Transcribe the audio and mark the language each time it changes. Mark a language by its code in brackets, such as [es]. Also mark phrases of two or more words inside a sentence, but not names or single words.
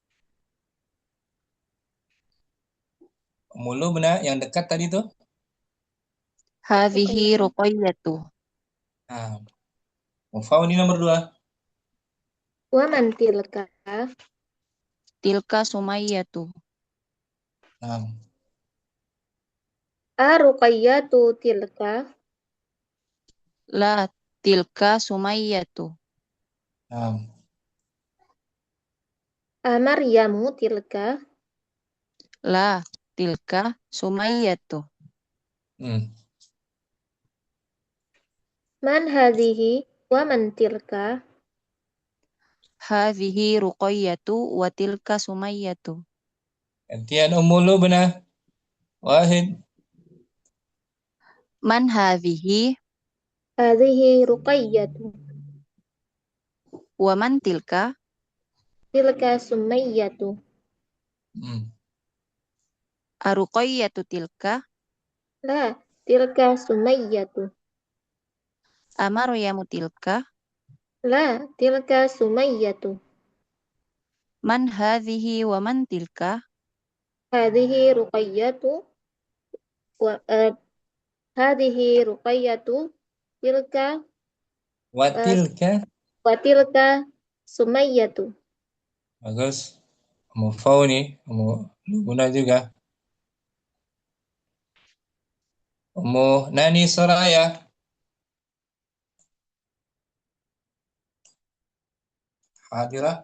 [ms] Ummul Lubna yang dekat tadi tuh? [ar] هذه رقية. [ms] Nah, Mufaw ini nomor 2. [ar] ومن تلك. تلك سمية. [ms] Nah, [ar] رقية تلك. لا تلك سمية. [ms] nah, [ar] مريم تلك. لا تلك سمية. من هذه ومن تلك. هذه رقية وتلك سمية. [ms] gantian umulu benar. [ar] Wahid. من هذه هذه رقية. ومن تلك. تلك سمية. أرقية تلك. لا، تلك سمية. أمريم تلك. لا، تلك سمية. من هذه ومن تلك. هذه رقية. هذه رقية. Tilka. Watilka. وتلك سمية. [ms] Bagus. Mufaw nih. Guna juga. Nani Soraya. [ar] Hadirah.